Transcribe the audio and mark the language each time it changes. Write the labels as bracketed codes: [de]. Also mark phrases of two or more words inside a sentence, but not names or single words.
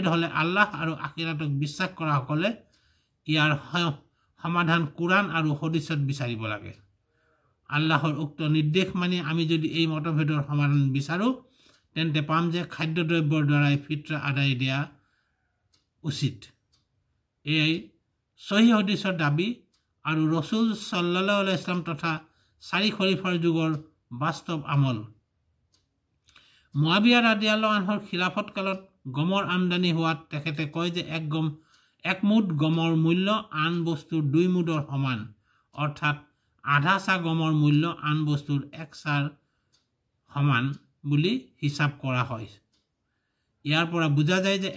[as] হলে আল্লাহ আৰু আখিৰাতক বিশ্বাস কৰা সকলে ইয়াৰ সমাধান কুৰান আৰু হাদিসত বিচাৰিব লাগে আল্লাহৰ উক্ত নিৰ্দেশ মানি আমি যদি এই মতভেদৰ সমাধান বিচাৰো তেন্তে পাম যে খাদ্যদ্ৰব্যৰ দ্বাৰাই ফিতৰা আদায় দিয়া উচিত এই সহি হাদিসৰ দাবী আৰু ৰাসূল [ar] صلى الله عليه وسلم [as] তথা 4 খলিফাৰ যুগৰ বাস্তৱ আমল মুআবিয়া [ar] رضي الله عنه [as] খিলাফত কালত গমৰ আমদানি হোৱাত তেখেতে কয় যে এক মুঠ গমৰ মূল্য আন বস্তুৰ 2 মুঠৰ সমান অৰ্থাৎ আধা সা গমৰ মূল্য আন বস্তুৰ 1 সাৰ সমান বুলি হিসাব কৰা হয় ইয়াৰ পৰা বুজা যায় যে